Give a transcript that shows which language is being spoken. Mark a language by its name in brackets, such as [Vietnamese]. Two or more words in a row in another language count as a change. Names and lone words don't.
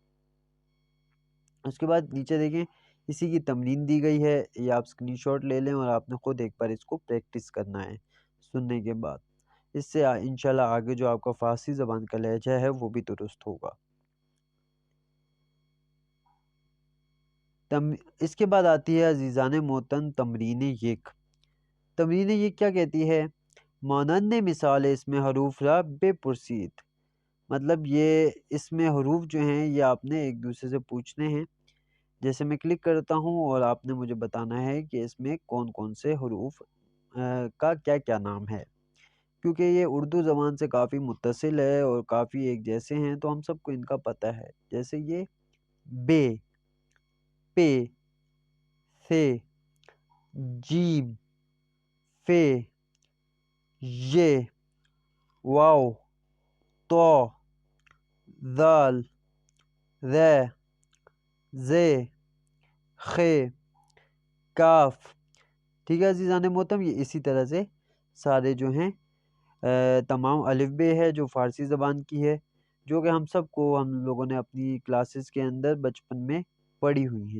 [Urdu] اس کے بعد نیچے دیکھیں اسی کی تمرین دی گئی ہے، یہ آپ اسکرین شاٹ لے لیں اور آپ نے خود ایک بار اس کو پریکٹس کرنا ہے سننے کے بعد۔ اس سے انشاءاللہ آگے جو آپ کا فارسی زبان کا لہجہ ہے وہ بھی درست ہوگا۔ اس کے بعد آتی ہے عزیزان محترم [Persian] تمرین یک۔ تمرین یک [Urdu] کیا کہتی ہے؟ [Persian] مانند مثال [Urdu] اس میں [Persian] حروف را بے پرسید، [Urdu] مطلب یہ اس میں حروف جو ہیں یہ آپ نے ایک دوسرے سے پوچھنے ہیں۔ جیسے میں کلک کرتا ہوں اور آپ نے مجھے بتانا ہے کہ اس میں کون کون سے حروف کا کیا کیا نام ہے، کیونکہ یہ اردو زبان سے کافی متصل ہے اور کافی ایک جیسے ہیں تو ہم سب کو ان کا پتہ ہے۔ جیسے یہ بے، پے، ثے، جیم، فے، یے، واؤ، طو، دال، رے، ژے، خے، کاف. ٹھیک ہے عزیزان محترم، یہ اسی طرح سے سارے جو ہیں تمام الف بے ہے جو فارسی زبان کی ہے، جو کہ ہم لوگوں نے اپنی کلاسز کے اندر بچپن میں پڑھی ہوئی ہیں.